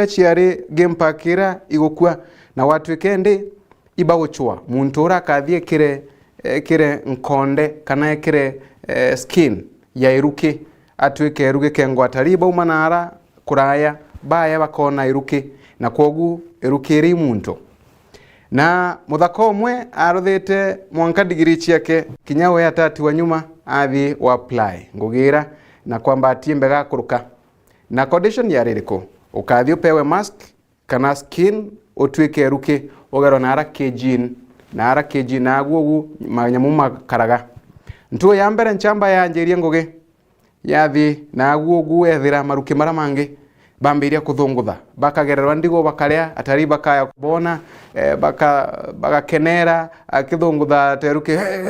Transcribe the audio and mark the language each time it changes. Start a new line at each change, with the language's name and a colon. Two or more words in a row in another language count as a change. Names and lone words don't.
Meru: ciari
English: game park
Meru: ira igukua na watu kende ibaguchwa muntu ura kathie kire nkonde kana kire skin ya iruki atwike eruge kengwatari bauma nara kuraya baya bakona iruki na kogu iruki ri muntu na muthako umwe aruthite mwanka digiri ciake kinyawe atati wa nyuma athi wa apply ngugira na kwamba atiembe gakuruka na condition ya ririko ukathi upewe mask kana skin utwike eruki ugero na ara kejin na gugu manyamu makaraga ntuo ya mbere nchamba ya njerie ngugi yathi na gugu ethira maruki maramangi bambiria kuthungutha bakagererwa ndigo bakaria atari bakaya kubona bagakenera akithungutha teruki